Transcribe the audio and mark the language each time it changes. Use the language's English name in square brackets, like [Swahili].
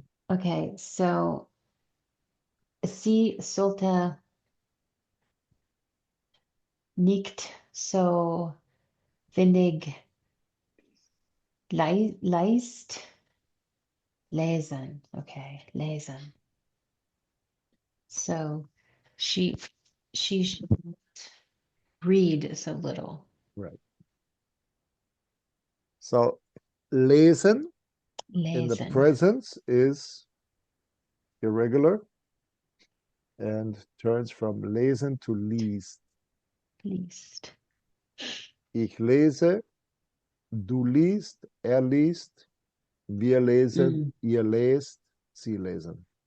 [German] Okay, so sie sollte nicht so wenig lesen. Okay, lesen. [English] So she should not read so little. Right. So lesen in the [German] Lesen. [English] presence is irregular and turns from lesen to liest. Least. [German] Ich lese, du liest, er liest, wir lesen, ihr lest, sie lesen.